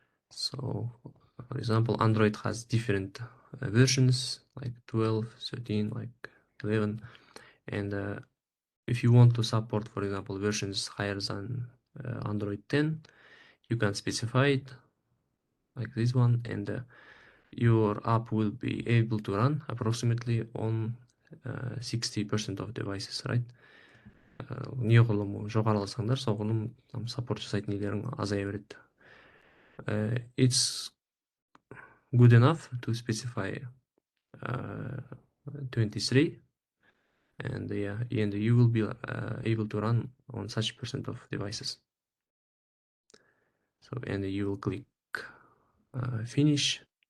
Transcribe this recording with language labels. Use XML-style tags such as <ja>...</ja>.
<en>So, for example, Android has different versions like 12, 13, like 11, and if you want to support, for example, versions higher than Android 10, you can specify it like this one, and your app will be able to run approximately on 60% of devices, right?</en> <kk>Неғұрлым жоғарыласаңдар соғұрлым саппорт жасайтын нелерің азая береді.</kk> <en>It's good enough to specify 23, and you will be able to run on such percent of devices. So, and you will click finish.</en>